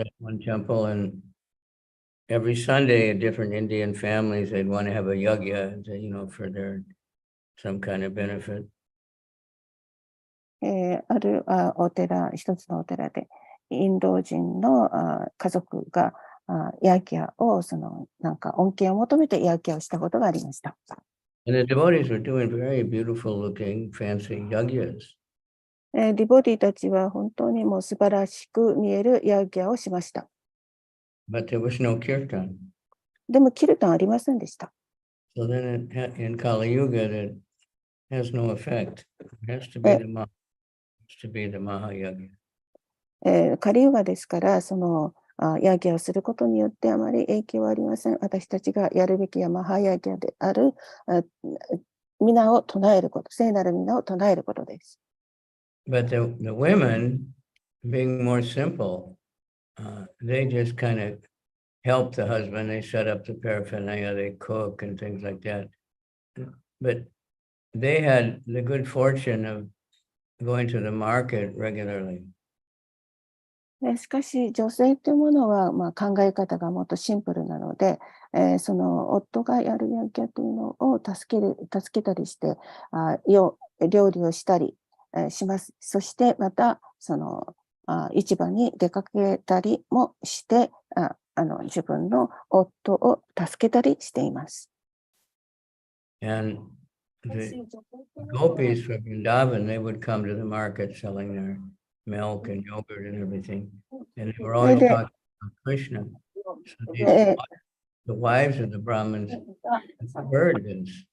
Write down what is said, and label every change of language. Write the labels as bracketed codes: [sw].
[en] at one temple and every Sunday, different Indian families, they'd want to have a yagya, for their some kind of benefit. [ja] あるお寺、一つのお寺で、インド人の家族がヤギャを、なんか恩恵を求めてヤギャをしたことがありました。 [en] And the devotees were doing very beautiful looking, fancy yagyas. [ja] ディボディたちは本当にもう素晴らしく見えるヤギャをしました。 [en] But there was no kirtan. [ja] でもキルタンありませんでした。 [en] So then in Kali Yuga, that has no effect. It has to be the Mahayagya. [ja] カリユガですから、ヤギャをすることによってあまり影響はありません。私たちがやるべきはマハヤギャである皆を唱えること、聖なる皆を唱えることです。 [en] But the women, being more simple, they just kind of help the husband. They set up the paraphernalia, they cook and things like that. But they had the good fortune of going to the market regularly. [ja] しかし、女性というものは、考え方がもっとシンプルなので、その夫がやるヤギャというのを助けたりして、料理をしたりします。そしてまた、市場に出かけたりもして、自分の夫を助けたりしています。 [en] And the gopis from Vrindavan, they would come to the market selling their milk and yogurt and everything. And they were always talking about Krishna. So the wives of the Brahmins heard this.